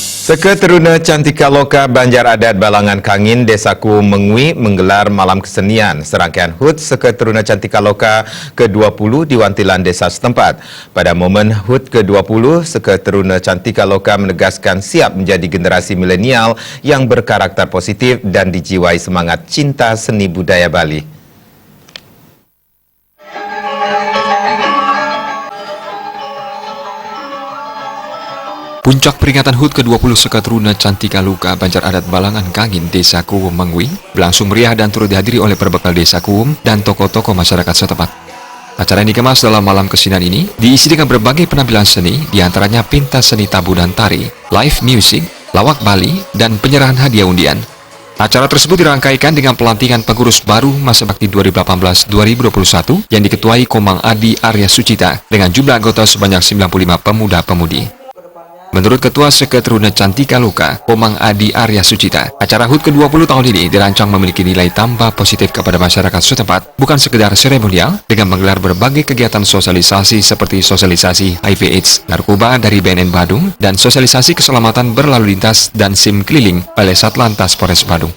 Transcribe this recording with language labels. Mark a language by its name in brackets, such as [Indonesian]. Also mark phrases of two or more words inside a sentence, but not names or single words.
[Indonesian] Seketeruna Cantika Loka Banjar Adat Balangan Kangin, Desaku Mengwi menggelar malam kesenian serangkaian HUT Seketeruna Cantika Loka ke-20 di Wantilan Desa setempat. Pada momen HUT ke-20, Seketeruna Cantika Loka menegaskan siap menjadi generasi milenial yang berkarakter positif dan dijiwai semangat cinta seni budaya Bali. Puncak peringatan HUT ke-20 Seketeruna Cantika Loka Banjar Adat Balangan Kangin, Desa Kuwum Mengwi berlangsung meriah dan turut dihadiri oleh perbekal Desa Kuwum dan tokoh-tokoh masyarakat setempat. Acara yang dikemas dalam malam kesenian ini diisi dengan berbagai penampilan seni, diantaranya pentas seni tabu dan tari, [English] live music, [Indonesian] lawak Bali, dan penyerahan hadiah undian. Acara tersebut dirangkaikan dengan pelantikan pengurus baru masa bakti 2018-2021 yang diketuai Komang Adi Arya Sucita dengan jumlah anggota sebanyak 95 pemuda-pemudi. Menurut Ketua Seketeruna Cantika Loka, Komang Adi Arya Sucita, acara HUT ke-20 tahun ini dirancang memiliki nilai tambah positif kepada masyarakat setempat, bukan sekedar seremonial, dengan menggelar berbagai kegiatan sosialisasi seperti sosialisasi HIV/AIDS, narkoba dari BNN Badung, dan sosialisasi keselamatan berlalu lintas dan SIM keliling oleh Satlantas Polres Badung.